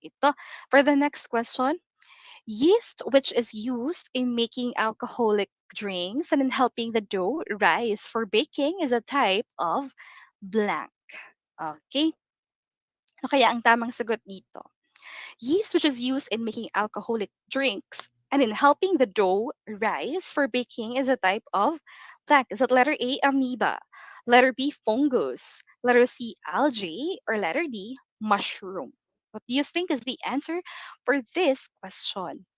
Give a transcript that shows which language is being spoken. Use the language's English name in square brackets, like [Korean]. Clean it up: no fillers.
[English] Ito, for the next question, yeast, which is used in making alcoholic drinks and in helping the dough rise for baking, is a type of blank. Okay? [Filipino] Ano kaya ang tamang sagot dito? [English] Yeast, which is used in making alcoholic drinks and in helping the dough rise for baking, is a type of plant. Is it letter A, amoeba, letter B, fungus, letter C, algae, or letter D, mushroom? What do you think is the answer for this question?